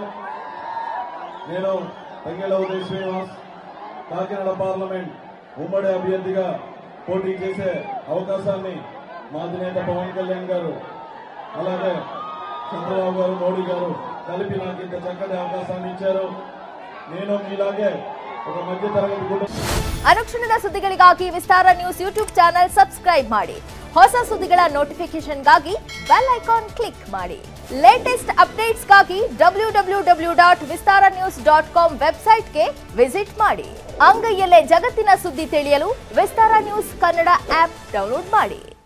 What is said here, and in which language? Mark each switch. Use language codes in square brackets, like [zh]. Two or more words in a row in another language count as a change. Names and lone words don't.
[te] నేను తంగెళ్ళ ఉదయ్ శ్రీనివాస్ కాకినాడ పార్లమెంట్ ఉమ్మడి అభ్యర్థిగా పోటీ చేసే అవకాశాన్ని మా అధినేత పవన్ కళ్యాణ్ గారు అలాగే చంద్రబాబు గారు మోడీ గారు కలిపి నాకు ఇంత చక్కటి అవకాశాన్ని ఇచ్చారు. నేను మీలాగే ఒక మధ్య తరగతి కుటుంబం. [kn] ಅನುಕ್ಷಣದ ಸುದ್ದಿಗಳಿಗಾಗಿ ವಿಸ್ತಾರ ನ್ಯೂಸ್ [en] YouTube channel [kn] ಸಬ್ಸ್ಕ್ರೈಬ್ ಮಾಡಿ. ಹೊಸ ಸುದ್ದಿಗಳ ನೋಟಿಫಿಕೇಶನ್ಗಾಗಿ [en] bell icon click [kn] ಮಾಡಿ. ಲೇಟೆಸ್ಟ್ ಅಪ್ಡೇಟ್ಸ್ಗಾಗಿ www.vistaranews.com ವೆಬ್ಸೈಟ್ಗೆ ವಿಸಿಟ್ ಮಾಡಿ. ಅಂಗೈಯಲ್ಲೇ ಜಗತ್ತಿನ ಸುದ್ದಿ ತಿಳಿಯಲು ವಿಸ್ತಾರ ನ್ಯೂಸ್ ಕನ್ನಡ [en] app download [kn] ಮಾಡಿ.